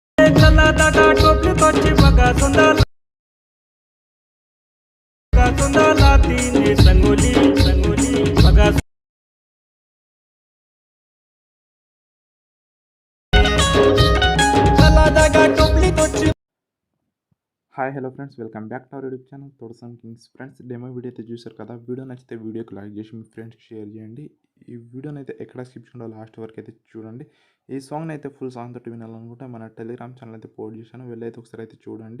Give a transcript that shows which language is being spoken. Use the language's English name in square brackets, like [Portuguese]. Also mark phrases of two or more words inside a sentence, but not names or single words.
[English] चला टोपली तोची बघा सोंदाला तिने संगोली संगोली बघा चला जागा टोपली तोची. hi hello friends, welcome back to our YouTube channel Thodasam Kings. [Telugu] ఫ్రెండ్స్, [English] demo video [Telugu] అయితే చూసారు కదా. వీడియో నచ్చితే వీడియోకి లైక్ చేసి మీ ఫ్రెండ్స్కి షేర్ చేయండి. ఈ వీడియోని అయితే ఎక్కడ స్కిప్ చేయకుండా లాస్ట్ వరకు అయితే చూడండి. ఈ సాంగ్ని అయితే [English] full song [Telugu] తోటి వినాలనుకుంటే మన [English] Telegram channel [Telugu] అయితే పోస్ట్ చేశాను, వెళ్ళైతే ఒకసారి అయితే చూడండి.